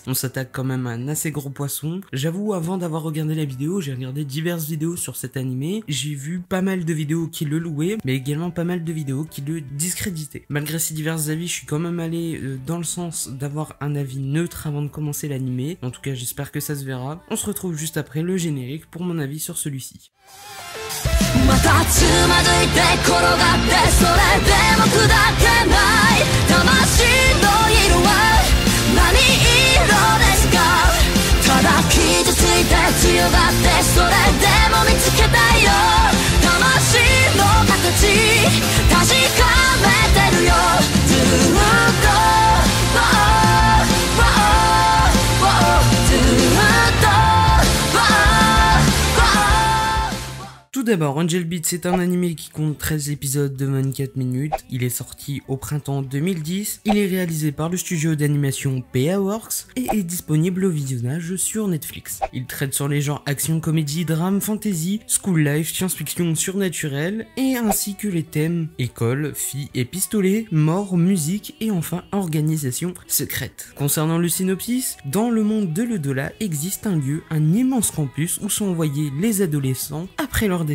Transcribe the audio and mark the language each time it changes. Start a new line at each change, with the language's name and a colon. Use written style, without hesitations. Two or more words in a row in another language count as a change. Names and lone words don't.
French: On s'attaque quand même à un assez gros poisson. J'avoue, avant d'avoir regardé la vidéo, j'ai regardé diverses vidéos sur cet animé. J'ai vu pas mal de vidéos qui le louaient, mais également pas mal de vidéos qui le discréditaient. Malgré ces divers avis, je suis quand même allé dans le sens d'avoir un avis neutre avant de commencer l'animé. En tout cas j'espère que ça se verra. On se retrouve juste après le générique pour mon avis sur celui-ci.
Japanese: またつまずいて転がってそれでも砕けない魂の色は何色ですかただ傷ついて強がってそれでも見つけたいよ魂の形確かめてるよずっと
French: Tout d'abord, Angel Beats c'est un animé qui compte 13 épisodes de 24 minutes, il est sorti au printemps 2010, il est réalisé par le studio d'animation PA Works et est disponible au visionnage sur Netflix. Il traite sur les genres action, comédie, drame,
English: fantasy, school life,
French: science-fiction surnaturelle et ainsi que les thèmes école, filles et pistolets, mort, musique et enfin organisation secrète. Concernant le synopsis, dans le monde de l'au-delà existe un lieu, un immense campus où sont envoyés les adolescents après leur décès.